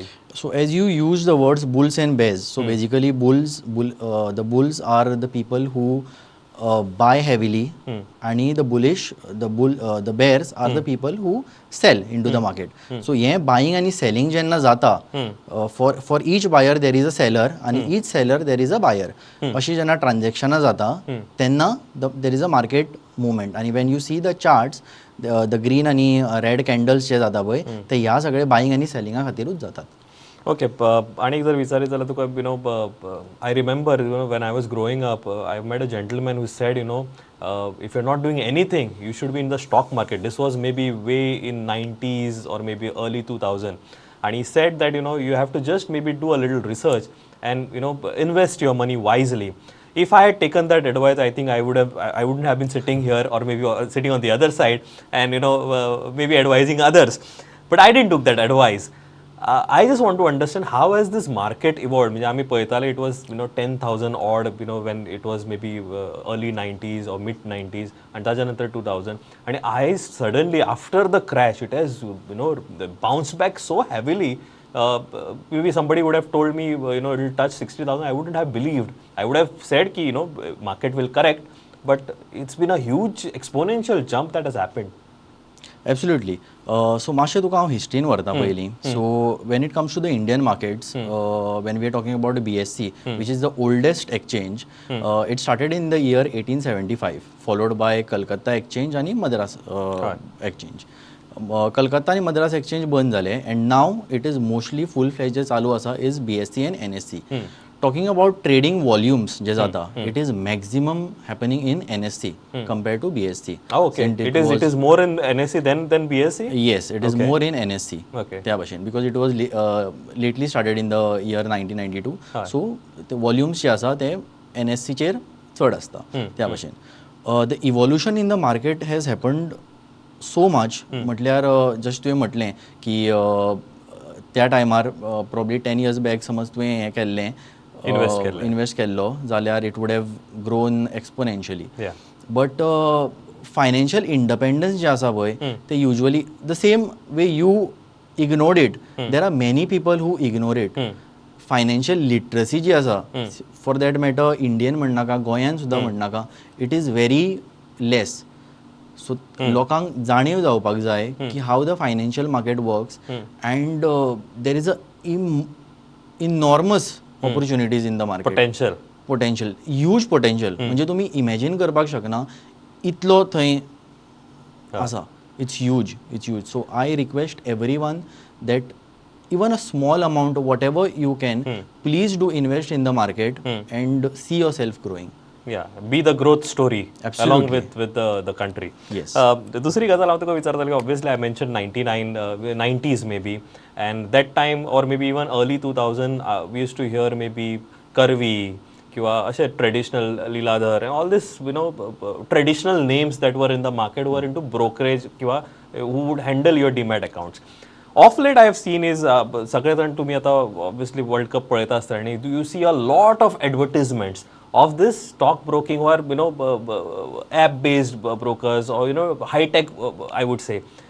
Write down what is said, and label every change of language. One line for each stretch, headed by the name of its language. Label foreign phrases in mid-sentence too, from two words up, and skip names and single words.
English: So as you use the words bulls and bears, so basically the bulls are the people who buy heavily, and the bears are the people who sell into the market. So yeah, buying and selling
Konkani: जेन्ना जाता,
English: for each buyer there is a seller and each seller there is a buyer.
Konkani: Ashi jenna transaction jata, tenna
English: there is a market movement. And when you see the charts, the green
Konkani: आणि
English: red candles
Konkani: जे जाता पळय, ते ह्या सगळे बायिंग आणि सेलिंगा खातीरूच जातात.
English: ओके,
Konkani: आणि जर विचारीत जाल्यार तुका
English: I remember when I was growing up, I met a gentleman who said if you're not doing anything, you should be in the stock market. This was maybe way in 90s or maybe early 2000, and he said that you have to just maybe do a little research and invest your money wisely. If I had taken that advice, I think I wouldn't have been sitting here or maybe sitting on the other side and maybe advising others. But I didn't took that advice. I just want to understand how has this market evolved.
Konkani: म्हणजे आम्ही पळयताले
English: it was 10,000 odd when it was maybe early 90s or mid 90s and
Konkani: ताच्या नंतर
English: 2000, and I suddenly after the crash it has bounced back so heavily. Maybe somebody would have told me it will touch 60,000, I wouldn't have believed. I would have said ki market will correct, but it's been a huge exponential jump that has happened. Absolutely.
Konkani: So मातशें तुका हांव हिस्ट्रीन व्हरता पयलीं.
English: So when it comes to the Indian markets, when we are talking about the BSC, which is the oldest exchange, it started in the year 1875, followed by Calcutta Exchange आणि Madras Exchange. कलकत्ता आणि मद्रास एक्सचेंज
Konkani: बंद जाले
English: and now it is mostly full fledged
Konkani: जे चालू आसा
English: is BSC and NSC. talking about trading volumes
Konkani: जे जाता
English: it is maximum happening in NSC compared to BSC. Okay, it is more in NSC than BSC? Yes, it is more in NSC. Okay.
Konkani: त्या भाशेन
English: because it was lately started in the year 1992. So the volumes
Konkani: जे आसा ते NSC चेर चड आसता त्या भाशेन.
English: The evolution in the market has happened so much.
Konkani: म्हटल्यार जस्ट तुवें म्हटलें की त्या टायमार प्रॉब्ली 10
English: years back
Konkani: समज तुवें हें केल्लें इन्वेस्ट केल्लो जाल्यार
English: it would have grown exponentially. but financial independence
Konkani: जे आसा पळय ते
English: usually the same way you ignored it there are many people who ignore it. financial literacy
Konkani: जी आसा
English: for that matter Indian
Konkani: म्हणनाका गोंयान सुद्दां म्हणनाका
English: it is very less. सो
Konkani: लोकांक जाणीव जावपाक जाय की
English: how the financial market works and there is a enormous opportunities in the market. potential huge potential
Konkani: म्हणजे तुम्ही इमॅजिन करपाक शकना इतलो थंय आसा.
English: It's huge. So I request every one that even a small amount, whatever you can, please do invest in the market and see yourself growing. Yeah, be the growth story. Absolutely. Along with the country. Yes.
Konkani: दुसरी गजाल हांव तुका विचारतालो की
English: obviously I mentioned 90s maybe, and that time or maybe even early 2000 we used to hear maybe Karvi
Konkani: किंवा असे
English: ट्रेडिशनल लीलाधर and all this traditional names that were in the market were into brokerage किंवा who would handle your demat accounts. Off late I have seen is
Konkani: सगळे जाण तुम्ही आता obviously वर्ल्ड कप पळयता आसतना आणि
English: you see a lot of advertisements of this stock broking or app based brokers or high tech I would say.